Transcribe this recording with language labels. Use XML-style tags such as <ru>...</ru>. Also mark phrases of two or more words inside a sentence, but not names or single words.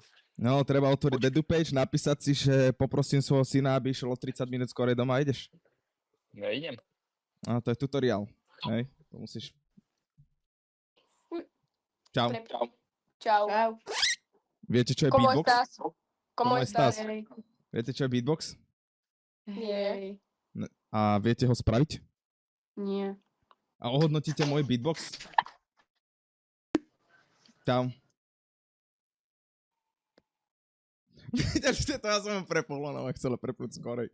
<sk>No, treba otvoriť dedu page, napísať si, že poprosím svojho syna, aby išiel o 30 minút skorej doma a ideš. No idem. A to je tutoriál, hej, to musíš. Čau. Čau. Čau. Viete, čo je</sk> <es>¿Cómo</es> <sk>beatbox?</sk> <es>estás? ¿Cómo ¿Cómo estás?</es> <sk>Viete, čo je beatbox? Nie. A viete ho spraviť? Nie. A ohodnotíte môj beatbox? Čau. Vidíte, to ja som ho prepol, no a chcela prepnúť skorej.</sk>